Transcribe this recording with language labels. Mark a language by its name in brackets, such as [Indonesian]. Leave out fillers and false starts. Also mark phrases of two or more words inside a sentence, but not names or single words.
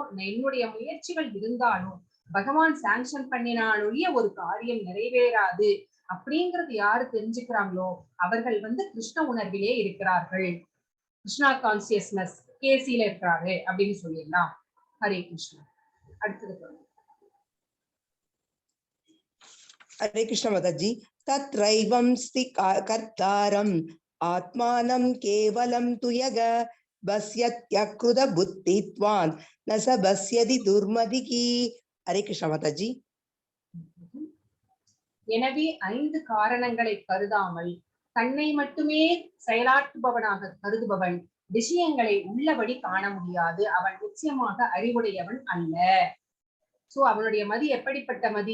[Tamil] என்னுடைய முயற்சிகள் இருந்தாலும் பகவான் சாங்ஷன் பண்ணினாலுடைய ஒரு காரியம் நிறைவேறாது அப்படிங்கிறது யாரு தெரிஞ்சுக்கிறாங்களோ அவர்கள் வந்து கிருஷ்ண உணர்விலே இருக்கிறார்கள், கிருஷ்ணா கான்சியஸ்னஸ் கேசியில இருக்கிறாரு அப்படின்னு சொல்லிடலாம். ஹரே கிருஷ்ணா. அடுத்தது [Hindi] हरे कृष्ण माताजी। [Sanskrit] तत्रैवं स्ति कर्तारम् आत्मानं केवलं तु यग बस्यत्यकृत बुद्धित्वान् न स बस्यति दुर्मतिः. [Hindi] हरे कृष्ण माताजी। [Tamil] எனவே 5 காரணங்களை கருதாமல் தன்னை மட்டுமே செயலாற்றுபவனாக கருதுபவன் விஷயங்களை உள்ளபடி காண முடியாது. அவன் நிச்சயமாக அறிவுடையவன் அல்ல. சோ அவனுடைய மதி எப்படிப்பட்ட மதி?